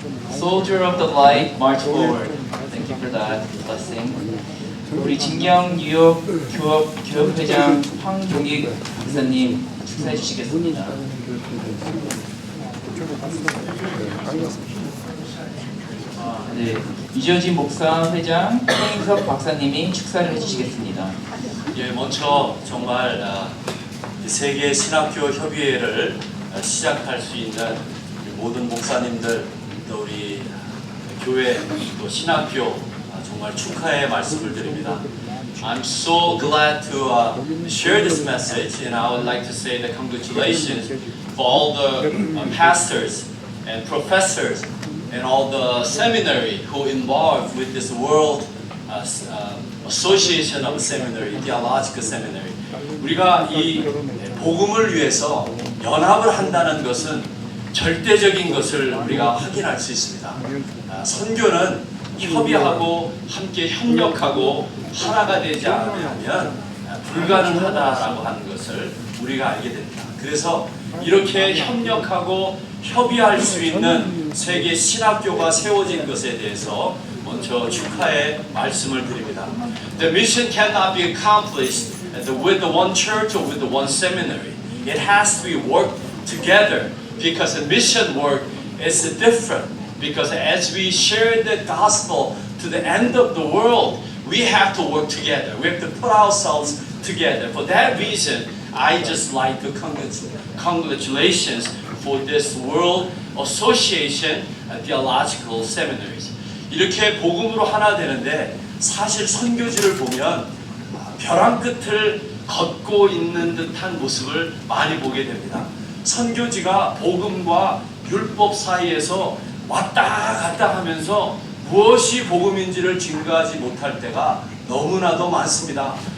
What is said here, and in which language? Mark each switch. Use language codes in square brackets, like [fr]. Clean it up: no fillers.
[en] Soldier of the light, march forward. Thank you for that blessing. [ko] 우리 진경 뉴욕 교협회장 황종익 박사님 축사해 주시겠습니다. 네, 이재진 목사 회장 홍인석 박사님이 축사를 해주시겠습니다. 예, 먼저 정말 세계 신학교 협의회를 시작할 수 있는 모든 목사님들 또 우리 교회 또 신학교 정말 축하의 말씀을 드립니다. [en] I'm so glad to share this message, and I would like to say the congratulations for all the pastors and professors and all the seminary who involved with this World Association of Seminary, Theological Seminary. [ko] 우리가 이 복음을 위해서 연합을 한다는 것은 절대적인 것을 우리가 확인할 수 있습니다. 선교는 협의하고 함께 협력하고 하나가 되지 않으면 불가능하다라고 하는 것을 우리가 알게 됩니다. 그래서 이렇게 협력하고 협의할 수 있는 세계 신학교가 세워진 것에 대해서 먼저 축하의 말씀을 드립니다. [en] The mission cannot be accomplished with the one church or with the one seminary. It has to be worked together because the mission work is different. Because as we share the gospel to the end of the world, we have to work together. We have to put ourselves together. For that reason, I just like to congratulations for this World Association Theological Seminaries. [ko] 이렇게 복음으로 하나 되는데 사실 선교지를 보면 벼랑 끝을 걷고 있는 듯한 모습을 많이 보게 됩니다. 선교지가 복음과 율법 사이에서 왔다 갔다 하면서 무엇이 복음인지를 증거하지 못할 때가 너무나도 많습니다.